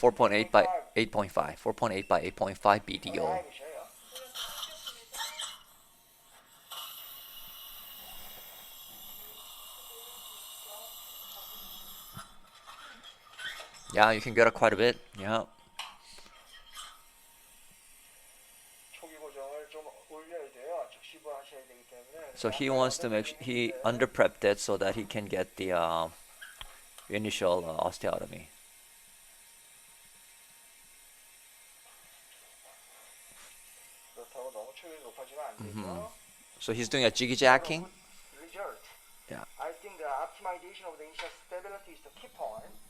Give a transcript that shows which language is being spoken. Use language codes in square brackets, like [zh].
[en] 4.8 by 8.5. 4.8 by 8.5 BDO. Yeah, you can get quite a bit. Yeah. [ko] 초기 고정을 좀 올려야 돼요. 즉시부 하셔야 되기 때문에. [en] So he wants to make he under prepped it so that he can get the initial osteotomy. [ko] 그렇다고 너무 초기 높아지면 안 되죠. [en] So he's doing a jiggy jacking. Result. Yeah. I think the optimization of the initial stability is the key point.